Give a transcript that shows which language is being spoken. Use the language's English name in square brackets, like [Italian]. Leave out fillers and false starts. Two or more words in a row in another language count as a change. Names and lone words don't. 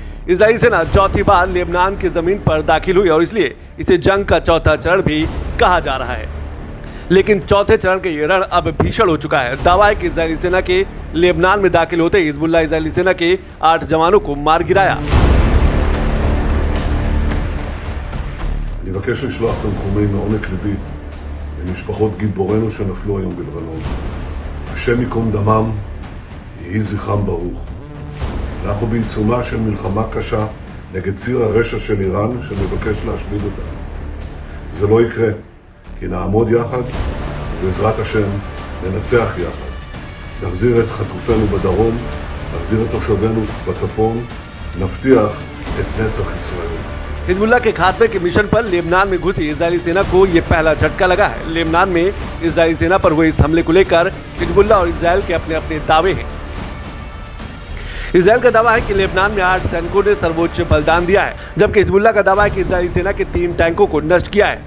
[Hindi] इजरायली सेना चौथी बार लेबनान की जमीन पर दाखिल हुई और इसलिए इसे जंग का चौथा चरण भी कहा जा रहा है। लेकिन चौथे चरण का ये रण अब भीषण हो चुका है। दावा है कि इजरायली सेना के लेबनान में दाखिल होते ही हिजबुल्लाह इजरायली सेना के 8 जवानों को मार गिराया। [Hebrew] אני מבקש לשלוח תנחומים מעומק ליבי למשפחות גיבורינו שנפלו היום בלבנון. השם ייקום דמם, יהי זכרם ברוך. אנחנו בעיצומה של מלחמה קשה נגד ציר הרשע של איראן שמבקש להשמיד אותה. זה לא יקרה, כי נעמוד יחד ובעזרת השם ננצח יחד. נחזיר את חטופינו בדרום, נחזיר את תושבינו בצפון, נבטיח את נצח ישראל. [Hindi] हिजबुल्लाह के खात्मे के मिशन पर लेबनान में घुसी इजरायली सेना को यह पहला झटका लगा है। लेबनान में इजरायली सेना पर हुए इस हमले को लेकर हिजबुल्लाह और इजरायल के अपने अपने दावे हैं। इजरायल का दावा है कि लेबनान में 8 सैनिकों ने सर्वोच्च बलिदान दिया है, जबकि हिजबुल्लाह का दावा है कि इजरायली सेना के 3 टैंकों को नष्ट किया है।